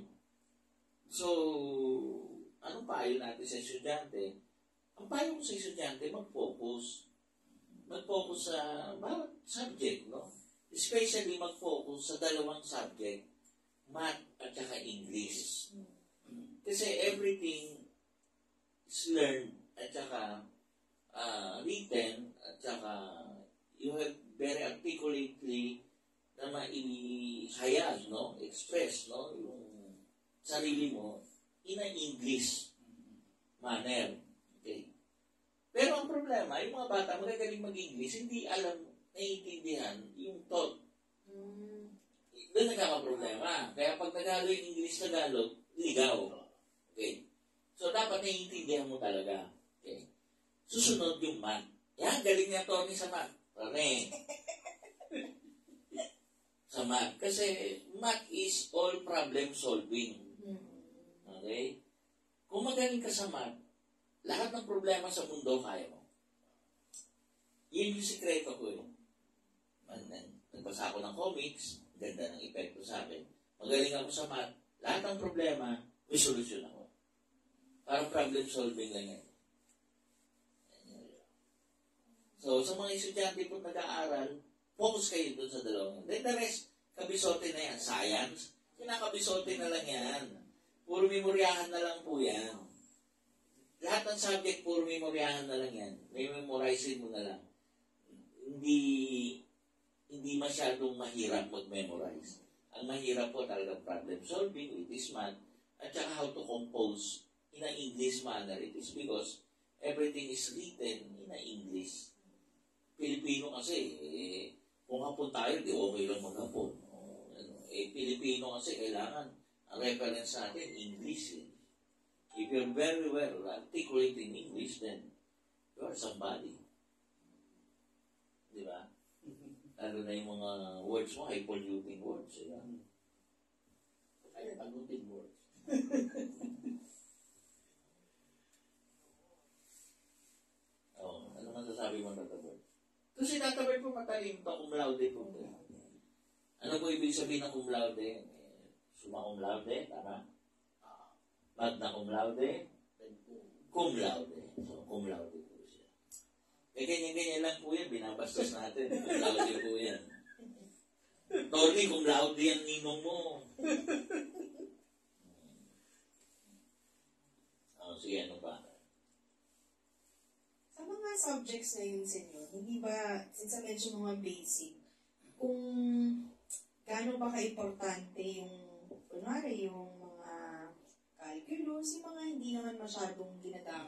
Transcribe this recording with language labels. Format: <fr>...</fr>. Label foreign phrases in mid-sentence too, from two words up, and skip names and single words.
<tl>So, anong payo natin sa estudyante? Ang payo ko sa estudyante, mag-focus. Mag-focus sa bawat subject, no? Especially mag-focus sa dalawang subject, math at saka English. Kasi</tl> <en>everything is learned</en> <tl>at saka written at saka</tl> <en>you have very articulately</en> <tl>na maihayag, no? Express, no? Yung sarili mo</tl> <en>in an English manner.</en> <tl>Okay? Pero ang problema, yung mga bata magagaling mag-English, hindi alam, naiintindihan yung thought. Doon nagkakaproblema. Kaya pag Tagalog yung English-Tagalog, ligaw. Okay? So, dapat naiintindihan mo talaga. Okay? Susunod yung math. Yan, galing niya Tony sa math. Rane. Sa math.</tl> <en>Kasi math is all problem solving.</en> <tl>Okay? Kung magaling ka sa math, lahat ng problema sa mundo kaya mo. Yun yung sikreto ko yun. Nagbasa ako ng comics, ganda ng epekto sa akin. Magaling ako sa math, lahat ng problema, may solusyon ako. Parang</tl> <en>problem solving</en> <tl>lang yan. So, sa mga estudyante po nag-aaral, focus kayo doon sa dalawang.</tl> <en>Then the rest,</en> <tl>kabisote na yan. Science, kinakabisote na lang yan. Puro memoryahan na lang po yan. Lahat ng subject, puro memoryahan na lang yan. May memorizing mo na lang. Hindi masyadong mahirap mag-memorize. Ang mahirap po talagang</tl> <en>problem solving with this math</en> <tl>at saka</tl> <en>how to compose in an English manner. It is because everything is written in an English.</en> <tl>Pilipino kasi, kung hapon tayo, di okay lang maghapon. Pilipino kasi kailangan ang reference natin, English.</tl> <en>If you're very well articulate in English, then you are somebody.</en> <tl>Di ba? Lalo na yung mga words mo, ay</tl> <en>polluting words.</en> <tl>Ay,</tl> <en>polluting words.</en> <tl>Ano masasabi mo, Tata Bird? Kasi Tata Bird po matalino pa,</tl> <la>cum laude</la> <tl>po. Ano po ibig sabihin ng</tl> <la>cum laude? Summa cum laude, tama? Magna cum laude, cum laude. So, cum laude.</la> <tl>Ganyan-ganyan lang po yan, binabastos natin.</tl> <la>Cum laude</la> <tl>po yan. Tony,</tl> <la>cum laude</la> <tl>yan ninong mo. Sige, ano ba? Sa mga subjects na yun, senyor, hindi ba,</tl> <en>since I mention</en> <tl>mga basic, kung gaano ba ka-importante yung, kunwari, yung mga calculus, yung mga hindi naman masyadong ginagamit.</tl>